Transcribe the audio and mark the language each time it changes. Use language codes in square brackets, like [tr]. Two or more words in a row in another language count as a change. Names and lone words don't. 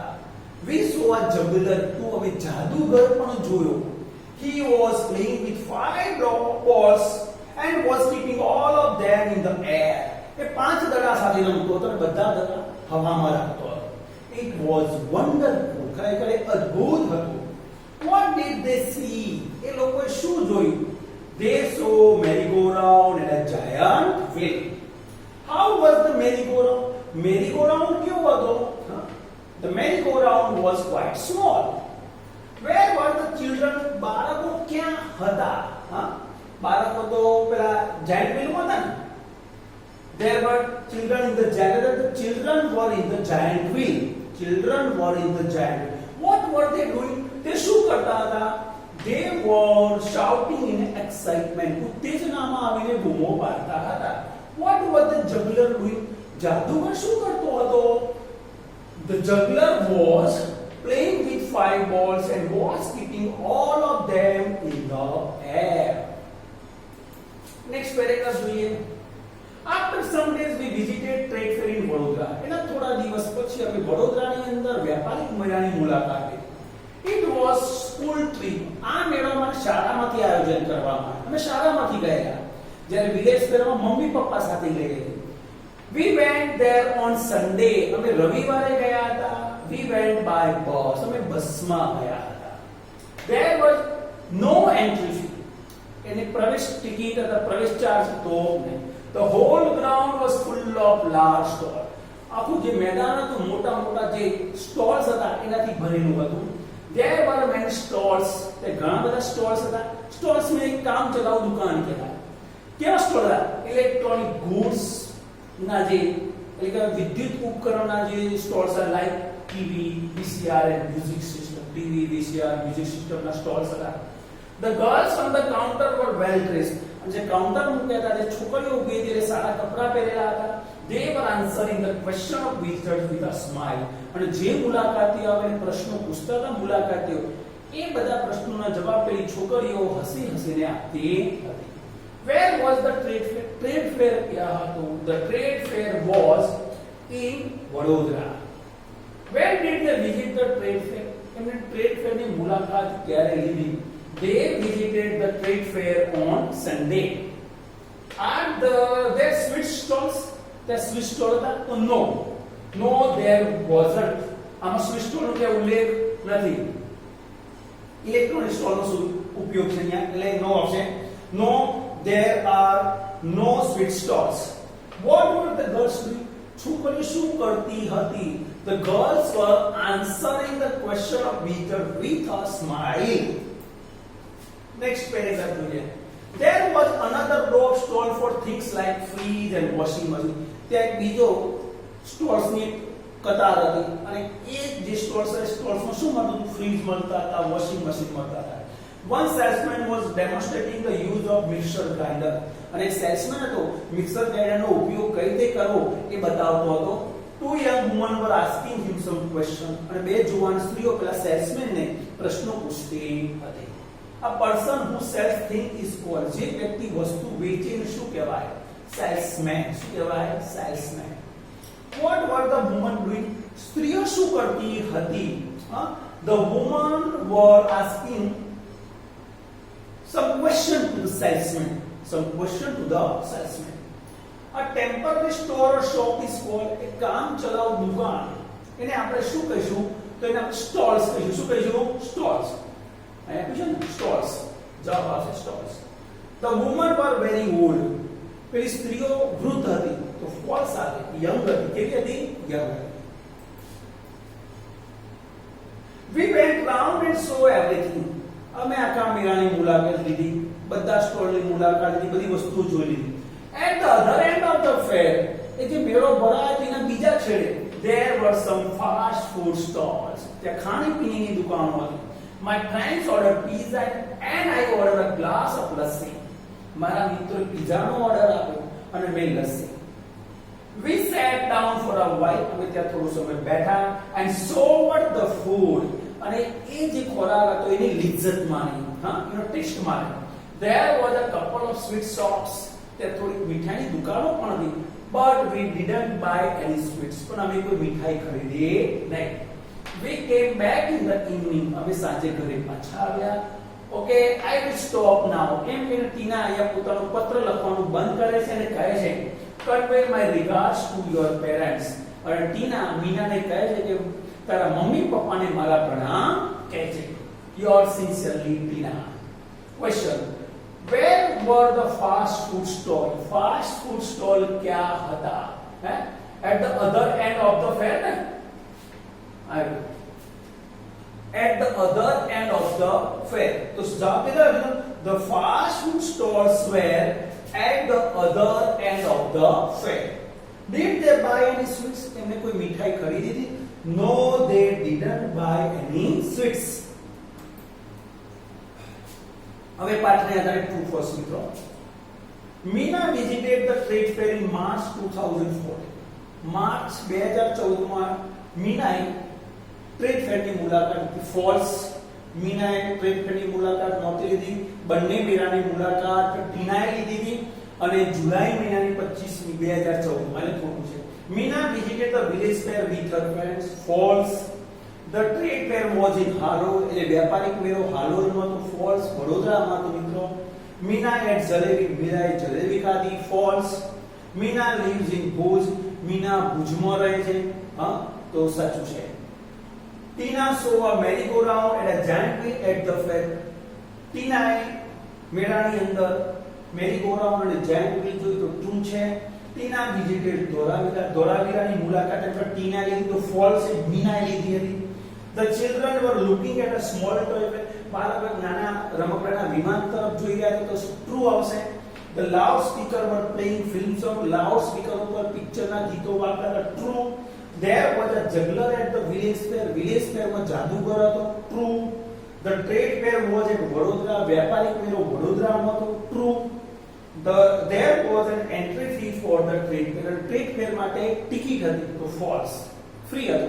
[en] We saw a juggler too. [gu] અમે જાદુગર પણ જોયો. [en] He was playing with 5 balls and was keeping all of them in the air. [gu] એ 5 દડા સાથે રમતો હતો અને બધા દડા હવામાં રાખતો હતો. [en] It was wonderful. [gu] ખરેખર અદ્ભુત હતું. [en] What did they see? [gu] એ લોકોએ શું જોયું? [en] They saw merry-go-round and a giant wheel. How was the merry-go-round? [gu] merry-go-round કેવો હતો? [en] The merry-go-round was quite small. Where were the children? [gu] બાળકો ક્યાં હતા? બાળકો તો પેલા [en] giant wheel [gu] માં હતા ને. [en] There were children in the giant. The children were in the giant wheel. Children were in the giant wheel. What were they doing? [gu] તે શું કરતા હતા? [en] They were shouting in excitement. [gu] ઉત્તેજનામાં આવીને બૂમો પાડતા હતા. [en] What was the juggler doing? [gu] જાદુગર શું કરતો હતો? [en] The juggler was playing with 5 balls and was keeping all of them in the air. Next paragraph [gu] જોઈએ. [en] After some days we visited trade fair in Vadodara. [gu] એના થોડા દિવસ પછી અમે વડોદરાની અંદર વ્યાપારિક મેળાની મુલાકાત લીધી. [en] It was school trip. [gu] આ મેળામાં શાળામાંથી આયોજન કરવામાં આવ્યું. અમે શાળામાંથી ગયા. જ્યારે વિલેજ ફેરમાં મમ્મી પપ્પા સાથે ગયેલી. [en] We went there on Sunday. [gu] અમે રવિવારે ગયા હતા. [en] We went by bus. [gu] અમે બસમાં ગયા હતા. [en] There was no entry fee. [gu] એને પ્રવેશ ટિકિટ અથવા પ્રવેશ ચાર્જ તો નહીં. [en] The whole ground was full of large stalls. [gu] આખું જે મેદાન હતું મોટા મોટા જે સ્ટોલ્સ હતા એનાથી ભરેલું હતું. [en] There were many stalls. [gu] તે ઘણા બધા સ્ટોલ્સ હતા. સ્ટોલ્સ ને એક કામ ચલાઉ દુકાન કહેવાય. કેવા સ્ટોલ હતા? [en] electronic goods [gu] ના જે એટલે કે વિદ્યુત ઉપકરણના જે સ્ટોલ્સ હતા, [en] like TV, VCR and music system. [gu] ટીવી, VCR, [en] music system [gu] ના સ્ટોલ્સ હતા. [en] The girls on the counter were well dressed. [gu] અને જે કાઉન્ટર મૂક્યા હતા તે છોકરીઓ ઊભી હતી એટલે સારા કપડા પહેરેલા હતા. [en] They were answering the question of visitors with a smile. [gu] અને જે મુલાકાતીઓ આવે પ્રશ્નો પૂછતા હતા મુલાકાતીઓ એ બધા પ્રશ્નોના જવાબ પેલી છોકરીઓ હસી હસીને આપતી હતી. [en] Where was the trade fair? Trade fair [gu] ક્યાં હતું? [en] The trade fair was in Vadodara. Where did they visit the trade fair? [gu] એમણે [en] trade fair [gu] ની મુલાકાત ક્યારે લીધી? [en] They visited the trade fair on Sunday. Are there sweet stalls? There sweet stall [gu] હતા? તો [en] no. No, there wasn't. [gu] આમાં સ્વીટ સ્ટોલનો કે ઉલ્લેખ નથી. ઇલેક્ટ્રોનિક સ્ટોલનો શું ઉપયોગ છે અહીંયા? એટલે નો આવશે. [en] No, there are no sweet stalls. What were the girls doing? [gu] છોકરીઓ શું કરતી હતી? [en] The girls were answering the question of visitor with a smile. Next paragraph [gu] જોઈએ. [en] There was another dog stall for things like fridge and washing machine. [gu] ત્યાં એક બીજો સ્ટોર્સની કતાર હતી અને એ જે સ્ટોર્સમાં શું મળતું હતું? ફ્રીજ મળતા હતા, [en] washing machine [gu] મળતા હતા. [en] One salesman was demonstrating the use of mixer grinder. [gu] અને એક સેલ્સમેન હતો, મિક્સર ગ્રાઇન્ડરનો ઉપયોગ કઈ રીતે કરવો એ બતાવતો હતો. [en] Two young women were asking him some question. [gu] અને બે જુવાન સ્ત્રીઓ પેલા સેલ્સમેનને પ્રશ્નો પૂછતી હતી. [en] A person who sells things is called, [gu] જે વ્યક્તિ વસ્તુ વેચે એને શું કહેવાય? સેલ્સમેન. શું કહેવાય? સેલ્સમેન. [en] What were the women doing? [gu] સ્ત્રીઓ શું કરતી હતી? [en] The women were asking some question to the salesman. Some question to the salesman. A temporary store or shop is called, [gu] એક કામ ચલાઉ દુકાન. એને આપણે શું કહીશું? તો એને આપણે સ્ટોલ્સ કહીશું. શું કહીશું? સ્ટોલ્સ. અહીંયા પૂછ્યું ને સ્ટોલ્સ. જવાબ આવશે સ્ટોલ્સ. [en] The women were very old. [gu] પેલી સ્ત્રીઓ વૃદ્ધ હતી. તો ફોલ્સ આવે. યંગ હતી. કેવી હતી? યંગ હતી. [en] We went round and saw everything. [gu] અમે આખા મેળાની મુલાકાત લીધી, બધા સ્ટોલની મુલાકાત લીધી, બધી વસ્તુઓ જોઈ લીધી. [en] At the other end of the fair, [gu] એ જે મેળો ભરાય તેના બીજા છેડે, [en] there were some fast food stalls. [gu] ત્યાં ખાણીપીણીની દુકાનો હતી. [en] My friends ordered pizza and I ordered a glass of lassi. [gu] મારા મિત્રોએ પિઝાનો ઓર્ડર આપ્યો અને મેં લસ્સી. [en] We sat down for a while. [gu] અમે ત્યાં થોડો સમય બેઠા [en] and savored the food. [gu] અને એ જે ખોરાક હતો એની લિજ્જત માણી, એનો ટેસ્ટ માણી. [en] There was a couple of sweet shops. [gu] ત્યાં થોડી મીઠાઈની દુકાનો પણ હતી. [en] But we didn't buy any sweets. [gu] પણ અમે કોઈ મીઠાઈ ખરીદી નહીં. [en] We came back in the evening. [gu] અમે સાંજે ઘરે પાછા આવ્યા. [en] Okay, I will stop now. [gu] એમ કે ટીના અહીંયા પોતાનું પત્ર લખવાનું બંધ કરે છે અને કહે છે [en] convey my regards to your parents. [gu] અને ટીના મીનાને કહે છે કે તારા મમ્મી પપ્પાને મારા પ્રણામ કહેજે. [en] Yours sincerely, Tina. Question: Where were the fast food stall? Fast food stall [hi] क्या था? [en] At the other end of the fair. At the other end of the fair. [hi] तो जवाब किधर है? [en] The fast food stalls were at the other end of the fair. Did they buy any sweets? [gu] એમને કોઈ મીઠાઈ ખરીદી હતી? [en] No, they didn't buy any sweets. [gu] હવે પાઠને આધારે [en] true false [gu] મિત્રો. [en] Meena visited the trade fair in March 2014. [gu] માર્ચ 2014 માં મીનાએ ટ્રેડ ફેરની મુલાકાત લીધી. ફોલ્સ. મીનાએ ટ્રેડ ફેરની મુલાકાત નહોતી લીધી. બંને મેળાની મુલાકાત ટીનાએ લીધી હતી અને જુલાઈ મહિનાની 25મી 2014 માં ખોટું છે. [en] Meena visited the village fair with her friends. False. The trade fair was in Halol. [gu] એટલે વ્યાપારિક મેળો હાલોલમાં તો. ફોલ્સ. વડોદરામાં તો મિત્રો. Meena ate જલેબી. મીરાએ જલેબી ખાધી. [en] False. Meena lives in Bhuj. [gu] મીના ભુજમાં રહે છે. તો સાચું છે. [en] Tina saw a merry-go-round and a giant wheel at the fair. [gu] ટીનાએ મેળાની અંદર [en] merry-go-round [gu] અને [en] giant wheel [gu] જોઈ તો true છે. ટીના visited ધોળાવીરા. ધોળાવીરાની મુલાકાત એટલે ટીના લીધી તો false છે. મીનાએ લીધી હતી. [en] The children were looking at a small toy. [gu] બાળકો નાના રમકડાના વિમાન તરફ જોઈ રહ્યા હતા તો true આવશે. [en] The loudspeaker were playing film song. [gu] Loudspeaker ઉપર પિક્ચરના ગીતો વાગતા હતા. [en] True. There was a juggler at the village fair. Village fair [gu] માં જાદુગર હતો. [en] True. The trade fair was at વડોદરા. [gu] વ્યાપારિક મેળો વડોદરામાં હતો. [en] True. There was an entry fee for the trade fair. Trade fair [gu] માટે ટિકિટ હતી તો false. Free હતો.